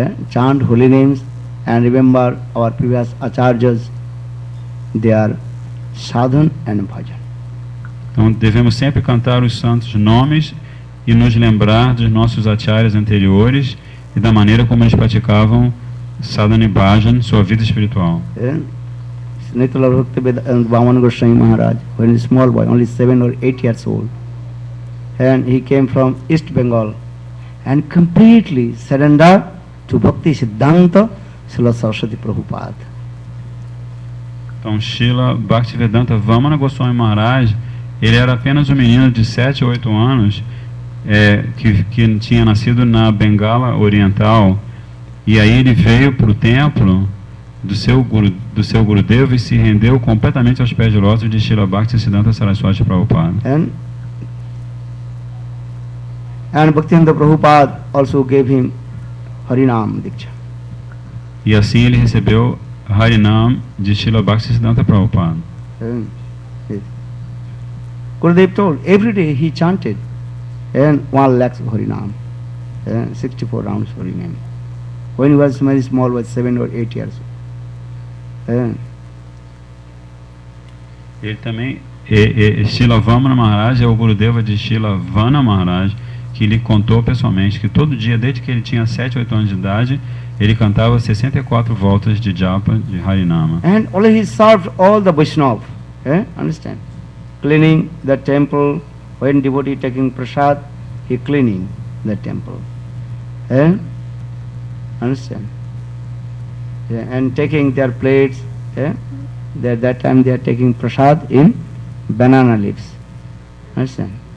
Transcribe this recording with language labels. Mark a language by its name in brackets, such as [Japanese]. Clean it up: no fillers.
[English] Chant holy names and remember our previous acharyas, their sadhan and bhajan. [Portuguese] Então devemos sempre cantar os santos nomes e nos lembrar dos nossos acharyas anteriores e da maneira como eles praticavam sadhana e bhajan, sua vida espiritual. [English] Nitala Bhakti Vamana Goswami Maharaj, when he was a small boy, only 7 or 8 years old, and he came from East Bengal and completely surrendered to Bhakti Siddhanta Srila Saraswati Prabhupada. [Portuguese] Então, Srila Bhaktivedanta Vamana Goswami Maharaj, ele era apenas um menino de 7 ou 8 anos, que tinha nascido na Bengala Oriental, e aí ele veio para o templo do seu Gurudeva e se rendeu completamente aos pés de lótus de Srila Bhaktisiddhanta Saraswati Prabhupada. [English] And Bhaktivinoda Prabhupada also gave him Harinam Diksha. [Portuguese] E assim ele recebeu Harinam de Srila Bhaktisiddhanta Prabhupada. [English] Yes. Gurudev told, every day he chanted and 1 lakh Harinam, 64 rounds Harinam. When he was very small, was 7 or 8 years old. [Portuguese] Ele também, Srila Vamana Maharaj é o Gurudeva de Srila Vana Maharaj, que lhe contou pessoalmente que todo dia, desde que ele tinha 7 ou 8 anos de idade, ele cantava 64 voltas de japa de Harinama. [English] And already he served all the Vaishnava. Understand? Cleaning the temple, when devotee taking prasad, he cleaning the temple. Understand? And taking their plates, that time they are taking prasad in banana leaves. Understand?